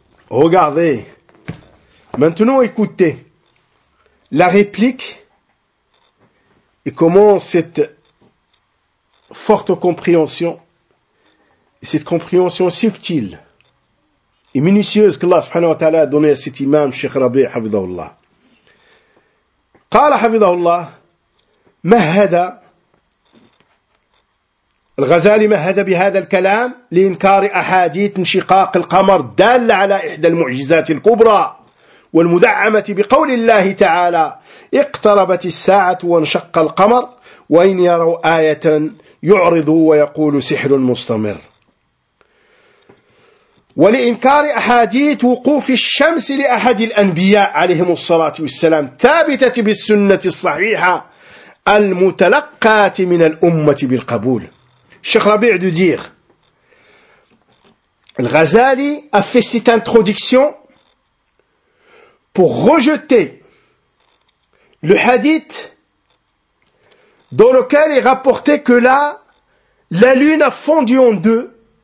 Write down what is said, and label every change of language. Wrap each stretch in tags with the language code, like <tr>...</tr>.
<fr>Regardez. Maintenant, écoutez la réplique et comment cette forte compréhension, cette compréhension subtile et minutieuse que Allah</fr> <ar>subhanahu wa ta'ala</ar> <fr>a donnée à cet imam, Cheikh Rabi, hafidhahullah.</fr> <ar>Qala hafidhahullah, mahada الغزالي مهد بهذا الكلام لإنكار أحاديث انشقاق القمر دالة على إحدى المعجزات الكبرى والمدعمة بقول الله تعالى اقتربت الساعة وانشق القمر وإن يروا آية يعرضوا ويقول سحر مستمر ولإنكار أحاديث وقوف الشمس لأحد الأنبياء عليهم الصلاة والسلام ثابتة بالسنة الصحيحة المتلقاة من الأمة بالقبول.</ar> <fr>Cheikh Rabi' de dire, Al-Ghazali a fait cette introduction pour rejeter le hadith dans lequel est rapporté que là, la lune a fondu en deux.</fr>